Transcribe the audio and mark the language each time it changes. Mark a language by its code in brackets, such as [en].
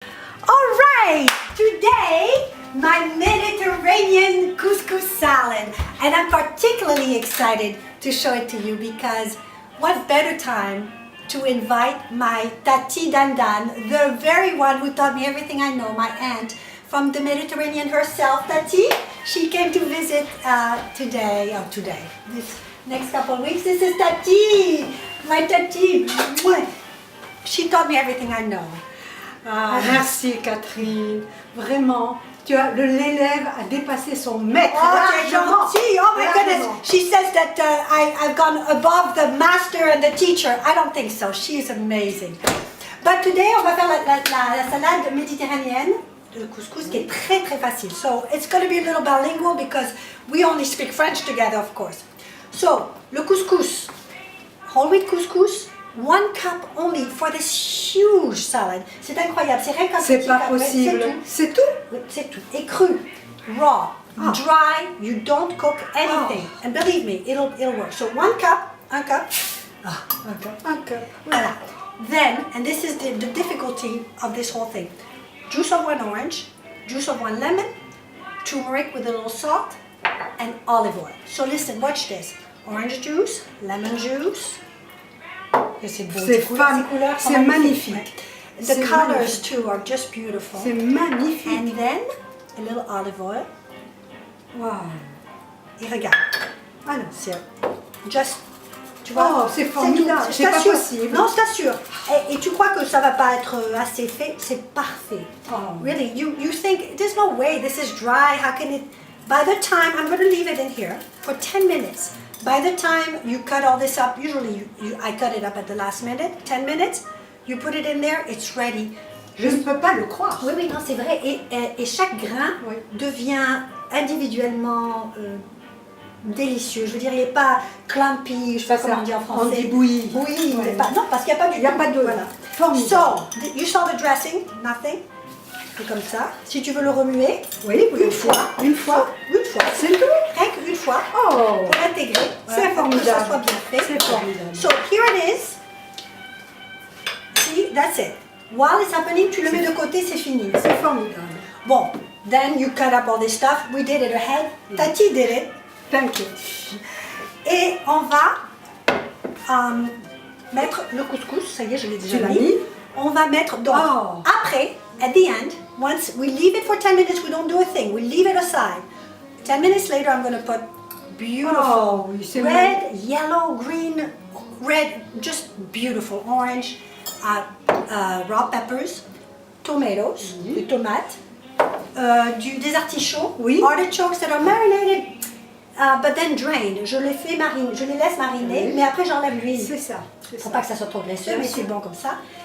[en] All right, today my Mediterranean couscous salad, and I'm particularly excited to show it to you because what better time to invite my Tati Dandan, the very one who taught me everything I know, my aunt from the Mediterranean herself, Tati. She came to visit today, this next couple of weeks. This is Tati, my Tati. She taught me everything I know. [fr] Merci Catherine, vraiment, l'élève a dépassé son maître. Oh, t'es gentille. [en] Oh my goodness. She says that I've gone above the master and the teacher. I don't think so. She is amazing. But today, [fr] on va faire la salade méditerranéenne, le couscous, qui est très très facile. [en] So it's going to be a little bilingual because we only speak French together, of course. So, le couscous, whole wheat couscous, 1 cup only for this huge salad. [fr] C'est incroyable, c'est rien qu'un petit. C'est pas possible. C'est tout. Oui, c'est tout. Et cru, [en] raw, dry. You don't cook anything, and believe me, it'll work. So 1 cup, un cup. Un cup. [fr] Voilà. [en] Then, and this is the difficulty of this whole thing. Juice of 1 orange, juice of 1 lemon, turmeric with a little salt, and olive oil. So listen, watch this. Orange juice, lemon juice. [fr] C'est magnifique. [en] The colors too are just beautiful. [fr] C'est magnifique. [en] And then a little olive oil. Wow. [fr] Et regarde. Ah non, c'est just. Tu vois, oh, c'est formidable. C'est pas possible. Non, je t'assure. Et tu crois que ça va pas être assez fait? C'est parfait. Oh. [en] Really, you think there's no way this is dry. How can it? By the time I'm going to leave it in here for 10 minutes. By the time you cut all this up, usually I cut it up at the last minute, 10 minutes, you put it in there, it's ready. [fr] Je ne peux pas le croire. Oui, non, c'est vrai. Et chaque grain devient individuellement délicieux. Je veux dire, il n'est pas clumpy, je ne sais pas comment dire en français. On dit bouilli. Oui, pas, non, parce qu'il n'y a pas du Il n'y a pas de... Voilà. [en] So, you saw the dressing, nothing. [fr] C'est comme ça. Si tu veux le remuer, oui, une fois. Une fois. C'est tout. Rien qu'une fois. Oh, pour l'intégrer. C'est formidable. Que ça soit bien fait. C'est formidable. [en] So here it is. See, that's it. While it's happening, [fr] tu le mets de côté, c'est fini. C'est formidable. [en] Bon, then you cut up all this stuff. We did it ahead. Tati did it. Thank you. [fr] Et on va mettre le couscous. Ça y est, je l'ai déjà mis. On va mettre donc après. [en] At the end, once we leave it for 10 minutes, we don't do a thing. We leave it aside. 10 minutes later, I'm going to put beautiful red, yellow, green, red, just beautiful orange, raw peppers, tomatoes, [fr] des tomates, des artichauts, [en] artichokes that are marinated, but then drained. [fr] Je les laisse mariner, mais après j'enlève l'huile. C'est ça. Faut pas que ça soit trop graisseux, mais c'est bon comme ça.